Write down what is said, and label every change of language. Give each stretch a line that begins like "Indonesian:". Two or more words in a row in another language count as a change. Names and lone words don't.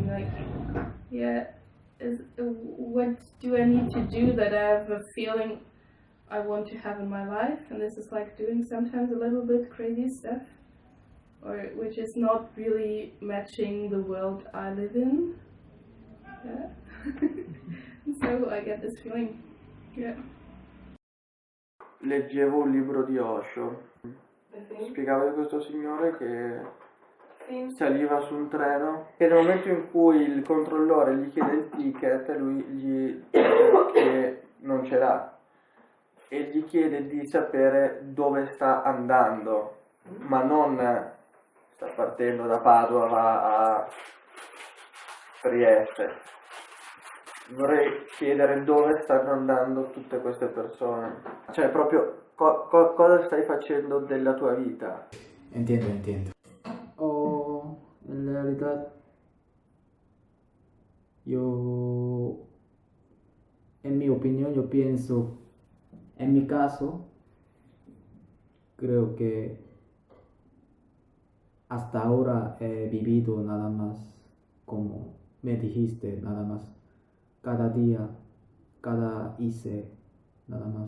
English: Like, yeah, what do I need to do that I have a feeling I want to have in my life? And this is like doing sometimes a little bit crazy stuff, or which is not really matching the world I live in. Yeah. So I get this feeling. Yeah.
Italian: Leggevo un libro di Osho. Spiegava di questo signore che saliva su un treno e nel momento in cui il controllore gli chiede il ticket, lui gli dice che non ce l'ha e gli chiede di sapere dove sta andando, ma non sta partendo da Padova, va a Trieste. Vorrei chiedere dove stanno andando tutte queste persone, cioè proprio cosa stai facendo della tua vita.
Spanish: Entiendo. En realidad, en mi opinión, yo pienso, en mi caso, creo que hasta ahora he vivido nada más, como me dijiste, nada más, cada día, hice, nada más.